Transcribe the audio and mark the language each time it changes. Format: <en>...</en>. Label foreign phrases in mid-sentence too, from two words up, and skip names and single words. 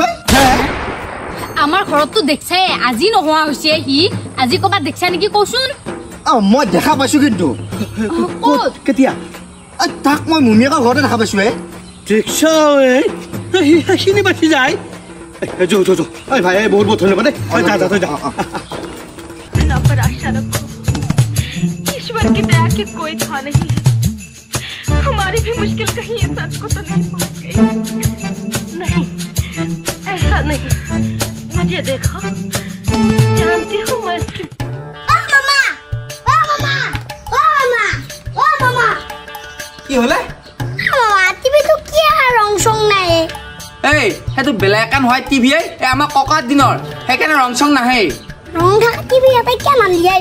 <as>আমাৰ ঘৰততো দেখছাই আজি নোহোৱা হৈছে সি আজি ক'ৰবাত দেখছা নেকি কচোন মই দেখা পাইছোঁ কিন্তু ক'ত কেতিয়া তাক মই মুমিয়েকৰ ঘৰতে দেখা পাইছোঁ দেখছ সেইখিনি বাচি যায় ভাই বহুত বহুত ধন্যবাদ দেই</as> <hi>पर आशा रखो ईश्वर की दया की कोई था नहीं हमारी भी मुश्किल कहीं इस हद को तो नहीं पहुंच गई नहीं ऐसा नहीं मुझे देखो जानती हूँ मैं इसकी</hi> <as>কি হলে টিভিটো কি ৰং চং নাই এই সেইটো ব্লেক এণ্ড হোৱাইট টিভি আমাৰ ককাৰ দিনৰ সেইকাৰণে ৰং চং নাহে ৰং থকা টিভি এটা কিয় মান দিয়ে</as>